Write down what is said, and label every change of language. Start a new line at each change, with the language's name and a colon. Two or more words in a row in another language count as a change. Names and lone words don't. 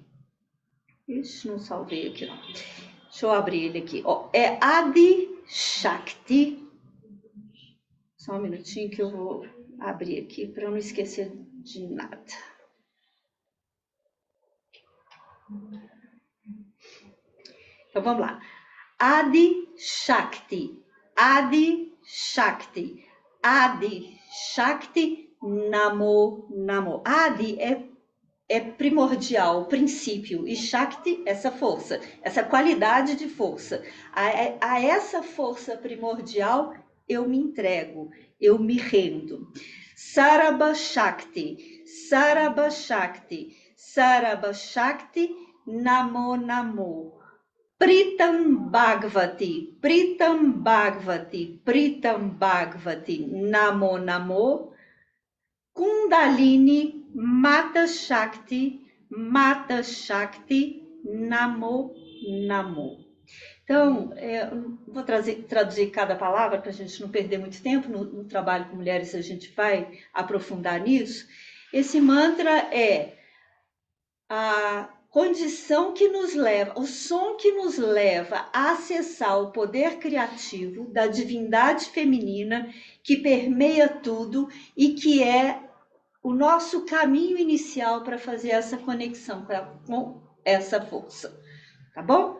Portuguese: Ixi, não salvei aqui não. Deixa eu abrir ele aqui. Ó, é Adi Shakti. Só um minutinho que eu vou abrir aqui para eu não esquecer de nada. Então vamos lá.
Sanskrit: आदि शक्ति, आदि शक्ति, आदि शक्ति, नमो नमो.
Portuguese: Adi é é primordial, o princípio, e Shakti, essa força, essa qualidade de força. A essa força primordial eu me entrego, eu me rendo.
Sanskrit: सरब शक्ति, सरब शक्ति, सरब शक्ति, नमो नमो. प्रितम भगवती, प्रितम भगवती, प्रितम भगवती, नमो नमो. कुण्डलिनी माता शक्ति, माता शक्ति, नमो नमो.
Portuguese: Então, vou traduzir cada palavra para a gente não perder muito tempo. No trabalho com mulheres a gente vai aprofundar nisso. Esse mantra é a condição que nos leva, o som que nos leva a acessar o poder criativo da divindade feminina que permeia tudo e que é o nosso caminho inicial para fazer essa conexão com essa força, tá bom?